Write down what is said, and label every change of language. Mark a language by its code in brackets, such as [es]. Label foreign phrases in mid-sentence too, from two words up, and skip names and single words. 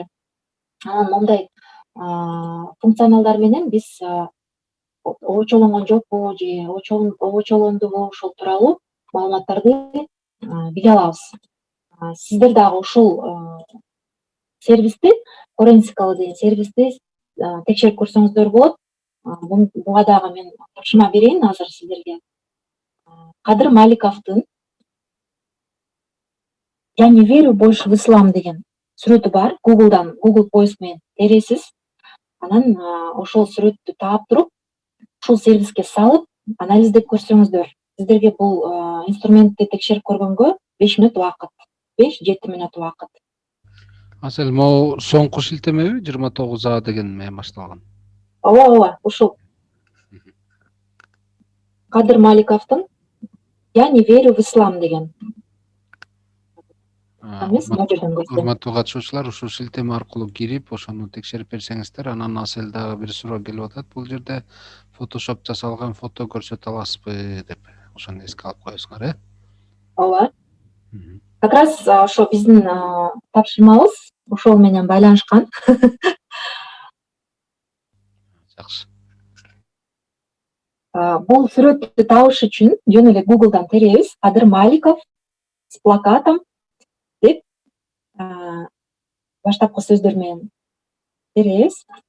[ky] Анан мондай функционалдар менен биз обочолонгон жокпу же обочолондубу ошол тууралуу маалыматтарды биле алабыз. Сиздер дагы ушул сервисти, Forensical деген сервисти текшерип көрсөңүздөр болот. Буга дагы мен тапшырма берейин азыр сиздерге. Кадыр Маликовдун [ru] "Я не верю больше в ислам" [ky] деген сүрөтү бар. Google поиск менен тересиз. Анан ошол сүрөттү таап туруп, ушул сервиске салып, анализдеп көрсөңүздөр. Сиздерге бул инструментти текшерип көргөнгө 5 мүнөт убакыт, 5-7 мүнөт убакыт. Асел, могу соңку шилтемеби? 29А деген менен башталган. Ооба, ушул. Кадыр Маликовдун [ru] "Я не верю в ислам" [ky] деген. Урматтуу катышуучулар, ушул шилтеме аркылуу кирип, ошону текшерип берсеңиздер, анан Асел дагы бир суроо келип атат. Бул жерде Photoshop жасалган фото көрсөтө аласызбы деп. Ошону эске алып коесуңар, Ооба. [ru] Как раз [ky] ошо биздин тапшырмабыз ошол менен байланышкан. Жакшы. Бул сүрөттү табыш үчүн жөн эле Google'дан теребиз. Кадыр Маликов [ru] с плакатом [ky] деп баштапкы сөздөр менен теребиз.